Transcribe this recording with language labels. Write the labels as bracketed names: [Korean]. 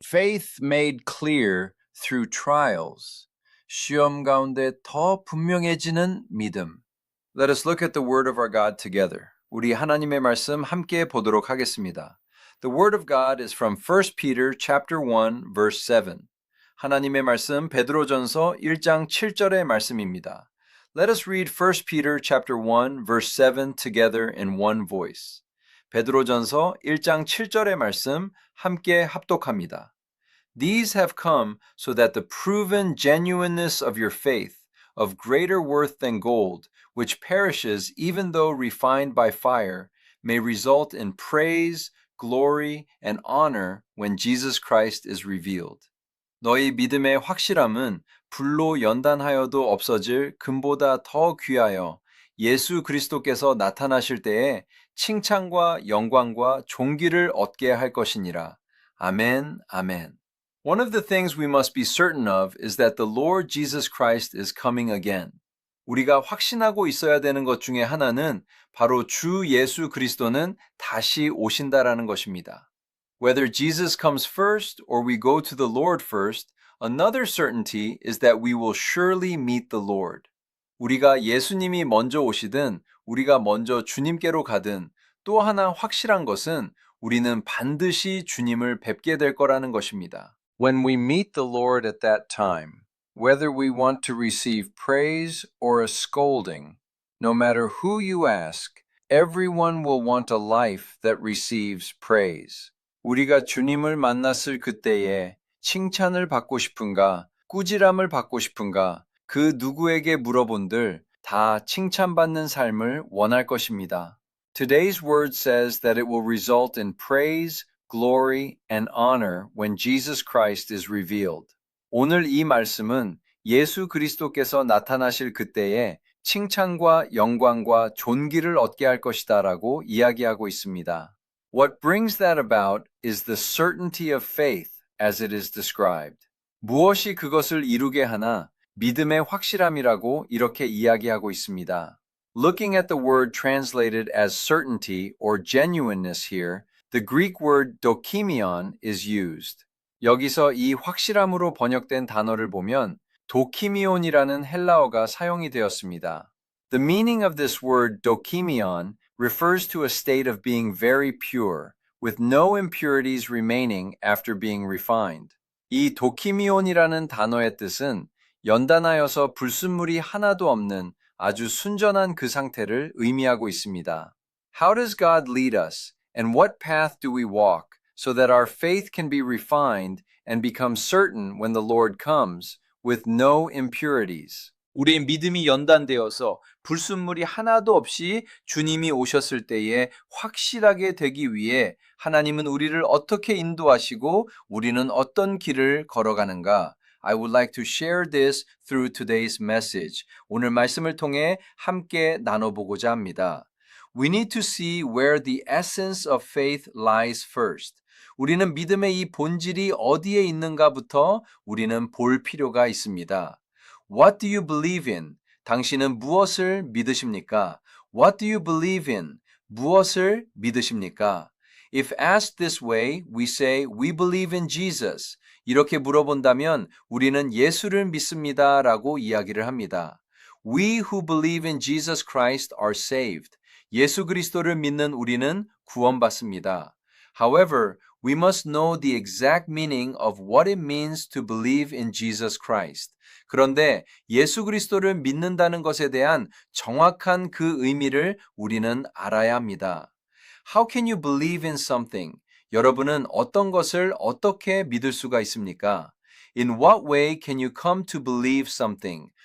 [English] Faith made clear through trials. [Korean] 시험 가운데 더 분명해지는 믿음. [English] Let us look at the word of our God together. [Korean] 우리 하나님의 말씀 함께 보도록 하겠습니다. [English] The word of God is from 1 Peter chapter 1 verse 7. [Korean] 하나님의 말씀 베드로전서 1장 7절의 말씀입니다. [English] Let us read 1 Peter chapter 1 verse 7 together in one voice. [Korean] 베드로전서 1장 7절의 말씀 함께 합독합니다. [English] These have come so that the proven genuineness of your faith, of greater worth than gold, which perishes even though refined by fire, may result in praise, glory, and honor when Jesus Christ is revealed. [Korean] 너희 믿음의 확실함은 불로 연단하여도 없어질 금보다 더 귀하여 예수 그리스도께서 나타나실 때에 칭찬과 영광과 존귀를 얻게 할 것이니라. 아멘, 아멘. [English] One of the things we must be certain of is that the Lord Jesus Christ is coming again. [Korean] 우리가 확신하고 있어야 되는 것 중에 하나는 바로 주 예수 그리스도는 다시 오신다라는 것입니다. [English] Whether Jesus comes first or we go to the Lord first, another certainty is that we will surely meet the Lord. [Korean] 우리가 예수님이 먼저 오시든 우리가 먼저 주님께로 가든 또 하나 확실한 것은 우리는 반드시 주님을 뵙게 될 거라는 것입니다. [English] When we meet the Lord at that time, whether we want to receive praise or a scolding, no matter who you ask, everyone will want a life that receives praise. [Korean] 우리가 주님을 만났을 그때에 칭찬을 받고 싶은가, 꾸지람을 받고 싶은가, 그 누구에게 물어본들 다 칭찬받는 삶을 원할 것입니다. [English] Today's word says that it will result in praise, glory, and honor when Jesus Christ is revealed. [Korean] 오늘 이 말씀은 예수 그리스도께서 나타나실 그때에 칭찬과 영광과 존귀를 얻게 할 것이다라고 이야기하고 있습니다. [English] What brings that about is the certainty of faith as it is described. [Korean] 무엇이 그것을 이루게 하나 믿음의 확실함이라고 이렇게 이야기하고 있습니다. [English] Looking at the word translated as certainty or genuineness here, the Greek word dokimion is used. [Korean] 여기서 이 확실함으로 번역된 단어를 보면 도키미온이라는 헬라어가 사용이 되었습니다. [English] The meaning of this word dokimion refers to a state of being very pure, with no impurities remaining after being refined. [Korean] 이 도키미온이라는 단어의 뜻은 연단하여서 불순물이 하나도 없는 아주 순전한 그 상태를 의미하고 있습니다. [English] How does God lead us, and what path do we walk, so that our faith can be refined and become certain when the Lord comes, with no impurities? [Korean] 우리의 믿음이 연단되어서 불순물이 하나도 없이 주님이 오셨을 때에 확실하게 되기 위해 하나님은 우리를 어떻게 인도하시고 우리는 어떤 길을 걸어가는가? [English] I would like to share this through today's message. [Korean] 오늘 말씀을 통해 함께 나눠보고자 합니다. [English] We need to see where the essence of faith lies first. [Korean] 우리는 믿음의 이 본질이 어디에 있는가부터 우리는 볼 필요가 있습니다. [English] What do you believe in? [Korean] 당신은 무엇을 믿으십니까? [English] What do you believe in? [Korean] 무엇을 믿으십니까? [English] If asked this way, we say, we believe in Jesus. [Korean] 이렇게 물어본다면 우리는 예수를 믿습니다 라고 이야기를 합니다. [English] We who believe in Jesus Christ are saved. [Korean] 예수 그리스도를 믿는 우리는 구원받습니다. [English] However, we must know the exact meaning of what it means to believe in Jesus Christ. [Korean] 그런데 예수 그리스도를 믿는다는 것에 대한 정확한 그 의미를 우리는 알아야 합니다. [English] How can you believe in something? [Korean] 여러분은 어떤 것을 어떻게 믿을 수가 있습니까? [English] In what way can you come to believe something?